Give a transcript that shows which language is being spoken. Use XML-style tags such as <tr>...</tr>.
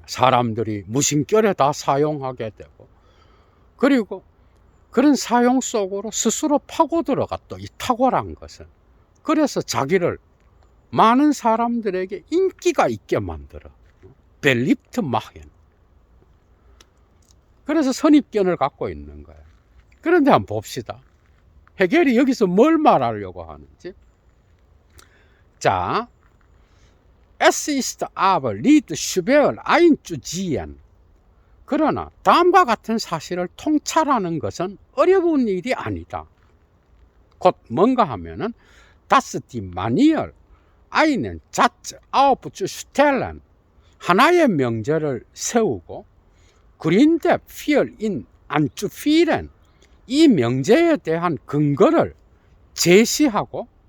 <ko>사람들이 무심결에 다 사용하게 되고, 그리고 그런 사용 속으로 스스로 파고 들어가 또 이 탁월한 것은, 그래서 자기를 많은 사람들에게 인기가 있게 만들어.</ko> <de>beliebt machen.</de> <ko>그래서 선입견을 갖고 있는 거야. 그런데 한번 봅시다. 해겔이 여기서 뭘 말하려고 하는지.</ko> <de>자, es ist aber nicht schwer einzusehen.</de> <ko>그러나 다음과 같은 사실을 통찰하는 것은 어려운 일이 아니다. 곧 뭔가 하면은</ko> <de>dass die Manier einen Satz aufzustellen,</de> <ko>하나의 명제를 세우고</ko> <de>Gründe für ihn anzuführen,</de> <ko>이 명제에 대한 근거를 제시하고</ko>